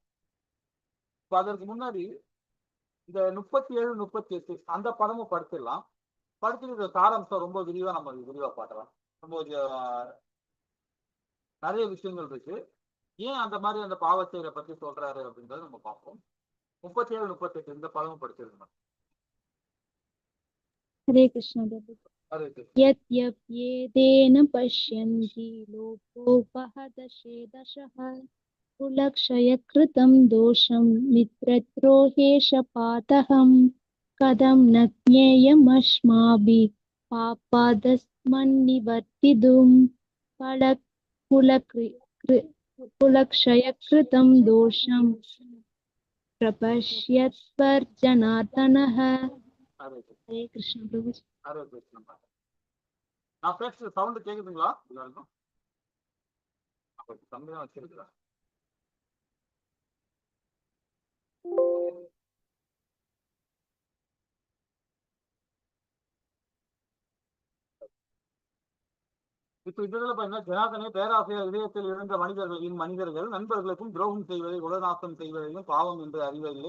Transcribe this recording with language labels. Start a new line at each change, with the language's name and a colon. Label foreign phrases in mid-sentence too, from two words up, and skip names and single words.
Tamil: இப்ப அதற்கு முன்னாடி இந்த 37, 38 அந்த படமும் படிச்சிடலாம். படிச்சுட்டு இந்த சாராம்சம் ரொம்ப நம்ம விரிவா பார்க்கலாம். ரொம்ப நிறைய விஷயங்கள் இருக்கு. ஏன் அந்த மாதிரி அந்த பாவச்செயலை பத்தி சொல்றாரு அப்படின்றத நம்ம பார்ப்போம். 37, 38 இந்த படமும் படிச்சிருக்கணும்.
Sanskrit: हरे कृष्ण प्रभु। यद्यप्येतेन पश्यन्ति लोकोपहदशेदशः कुलक्षयकृतं दोषं मित्रद्रोहेशपातहं कथं न ज्ञेयमस्माभिः पापादस्मन्निवर्तितुं कुलक्षयकृतं दोषं प्रपश्यत्वर्जनार्दनः। हरे कृष्ण प्रभु। हरे कृष्ण।
Tamil: நான் பேசுற சவுண்ட் கேக்குதுங்களா எல்லாருக்கும்? கம்மியா வச்சிருக்கிறேன். இப்ப இதுல பாத்தீங்கன்னா ஜனாதனை பேராசிரியர் இதயத்தில் இருந்த மனிதர்கள் நண்பர்களுக்கும் துரோகம் செய்வதை குலநாசம் செய்வதையும் பாவம் என்று அறிவதில்லை.